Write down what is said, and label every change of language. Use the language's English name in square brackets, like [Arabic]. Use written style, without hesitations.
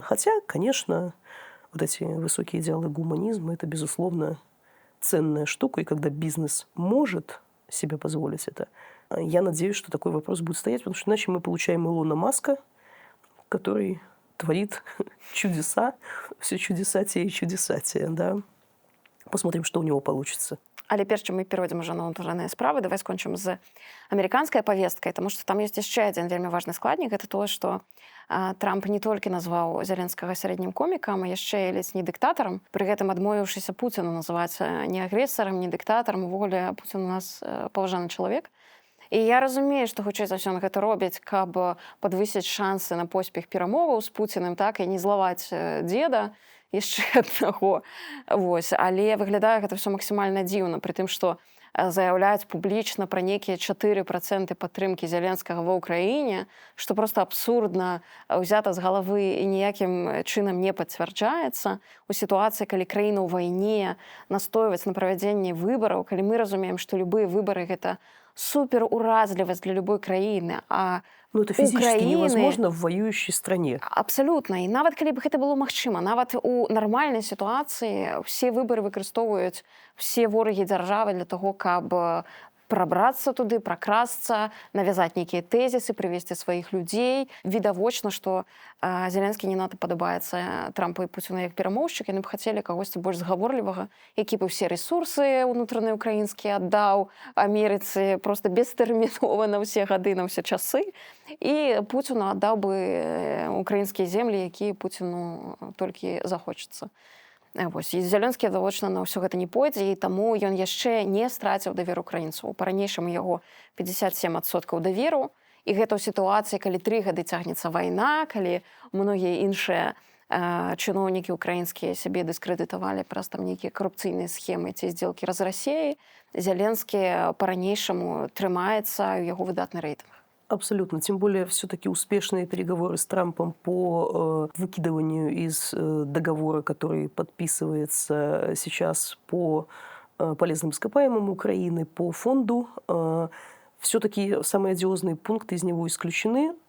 [Russian] Хотя, конечно, вот эти высокие идеалы гуманизма – это, безусловно, ценная штука, и когда бизнес может себе позволить это, я надеюсь, что такой вопрос будет стоять, потому что иначе мы получаем Илона Маска, который творит чудеса, все чудесатие и чудесатие, да. Посмотрим, что у него получится. [Belarusian] Але перш чым мы перайдзем ужо на ўнутраныя справы, давай скончым з амерыканскай павесткай, таму што там ёсць яшчэ адзін вельмі важны складнік, гэта тое, што Трамп не толькі назваў Зеленскага сярэднім комікам, а яшчэ і ледзь не дыктатарам, пры гэтым адмовіўшыся Пуціну называць не агрэсарам, не дыктатарам, увогуле Пуцін у нас паважаны чалавек. І я разумею, што хутчэй за ўсё гэта робяць, каб падвысіць шансы на поспех перамоваў з Пуцінам, так, і не злаваць дзеда яшчэ аднаго. Вось. Але выглядае гэта ўсё максімальна дзіўна, пры тым, што заяўляюць публічна пра нейкія 4% падтрымкі Зеленскага ва ўкраіне, што проста абсурдна ўзята з галавы і ніякім чынам не пацвярджаецца у сітуацыі, калі краіна ў вайне, настойваць на правядзенні выбараў, калі мы разумеем, што любыя выбары гэта суперуразлівасць для любой краіны, а [Russian] Ну, это физически невозможно в воюющей стране. [Belarusian] Абсалютна. І нават калі б гэта было магчыма, нават у нармальнай сітуацыі ўсе выбары выкарыстоўваюць все ворагі дзяржавы [Russian] для того, [Belarusian] каб прабрацца туды, пракрасца, навязаць нейкія тэзісы, прывесці сваіх людзей. Відавочна, што Зеленскі не надта падабаецца Трампу і Пуціну як перамоўшчык, яны б хацелі кагосьці больш згаворлівага, які б усе рэсурсы ўнутраныя ўкраінскія аддаў Амерыцы проста бестэрмінова на ўсе гады, на ўсе часы. І Пуціну аддаў бы украінскія землі, якія Пуціну толькі захочацца. Вось. І Зеленскі завочна на ўсё гэта не пойдзе, і таму ён яшчэ не страціў давер украінцаў. Па-ранейшаму яго 57% даверу. І гэта ў сітуацыі, калі 3 гады цягнецца вайна, калі многія іншыя чыноўнікі украінскія сябе дыскрэдытавалі праз там нейкія карупцыйныя схемы ці здзелкі з Расіяй, Зеленскі па-ранейшаму трымаецца, у яго выдатны рэйтынг. [Russian] Абсолютно. Тем более все-таки успешные переговоры с Трампом по выкидыванию из договора, который подписывается сейчас по полезным ископаемым Украины, по фонду, все-таки самые одиозные пункты из него исключены.